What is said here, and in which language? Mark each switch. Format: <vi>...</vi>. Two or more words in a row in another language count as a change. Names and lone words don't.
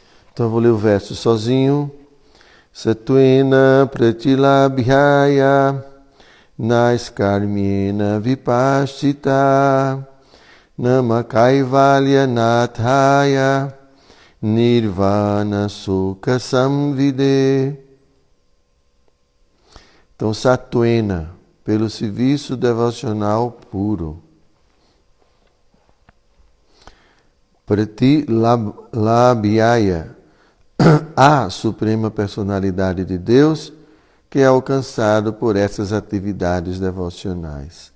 <pt>Então eu vou ler o verso sozinho.</pt> <sa>सत्त्वेन प्रतिलभ्याय नैष्कर्म्येण विपश्चिता नमः कैवल्य नाथाय निर्वाण सुख संविदे.</sa> <pt>Então, sattvena, pelo serviço devocional puro. Pratilabhyaya, a suprema personalidade de Deus, que é alcançado por essas atividades devocionais.</pt>